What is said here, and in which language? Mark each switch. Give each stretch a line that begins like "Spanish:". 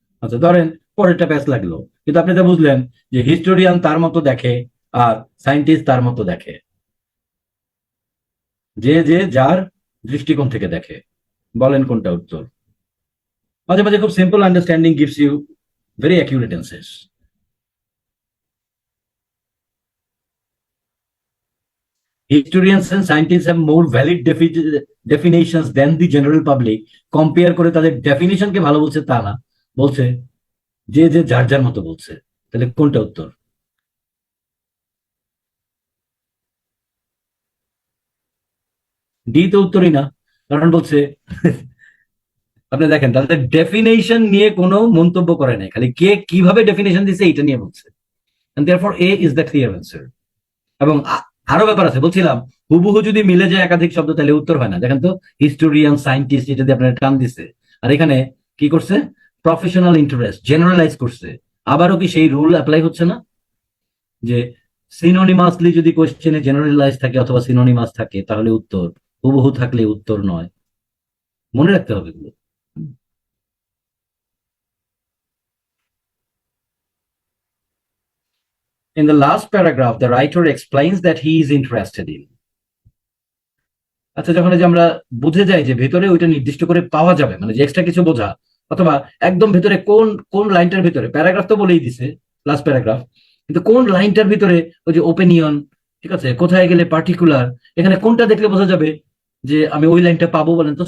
Bangla: আচ্ছা ধরেন পরেরটা প্যাচ লাগলো, কিন্তু আপনি তো বুঝলেন যে হিস্টোরিয়ান তার মতো দেখে আর সায়েন্টিস্ট তার মতো দেখে, যে যে যার দৃষ্টিকোণ থেকে দেখে। বলেন কোনটা উত্তর?
English: মাঝে মাঝে খুব simple understanding gives you very accurate answers. Historians and scientists have more valid definitions than the general public.
Bangla: Compare করে তাদের ডেফিনিশনকে ভালো বলছে তা না, বলছে যে যে যার যার মতো বলছে। তাহলে কোনটা উত্তর? ডি তো উত্তরই না, কারণ বলছে আপনি দেখেন তাদের ডেফিনেশন নিয়ে কোনো মন্তব্য করে নাই, খালি কে কিভাবে ডেফিনেশন দিছে এটা নিয়ে বলছে,
English: and therefore A is the clear answer।
Bangla: এবং আরো ব্যাপার আছে, বলছিলাম হুবহু যদি মিলে যায় একাধিক শব্দ তাহলে উত্তর হয় না। দেখেন তো, হিস্টোরিয়ান, সায়েন্টিস্ট, এটা দিয়ে আপনার টান দিছে, আর এখানে কি করছে? প্রফেশনাল ইন্টারেস্ট জেনারেলাইজ করছে। আবারও কি সেই রুল অ্যাপ্লাই হচ্ছে না যে সিনোনিমাসলি যদি কোশ্চেনে জেনারেলাইজ থাকে অথবা সিনোনিমাস থাকে তাহলে উত্তর, হুবহু থাকলে উত্তর নয়। মনে রাখতে হবে এগুলো।
English: In the last paragraph, the writer explains that he is interested in.
Bangla: আচ্ছা, যখন এই যে আমরা বুঝে যাই যে ভেতরে ওইটা নির্দিষ্ট করে পাওয়া যাবে, মানে যে এক্সট্রা কিছু বোঝা, অথবা একদম ভেতরে কোন কোন লাইনটার ভিতরে, প্যারাগ্রাফ তো বলেই দিছে লাস্ট প্যারাগ্রাফ, কিন্তু কোন লাইনটার ভিতরে ওই যে ওপিনিয়ন, ঠিক আছে, কোথায় গেলে পার্টিকুলার, এখানে কোনটা দেখলে বোঝা যাবে যে আমি ওই লাইনটা পাবো, বলেন তো?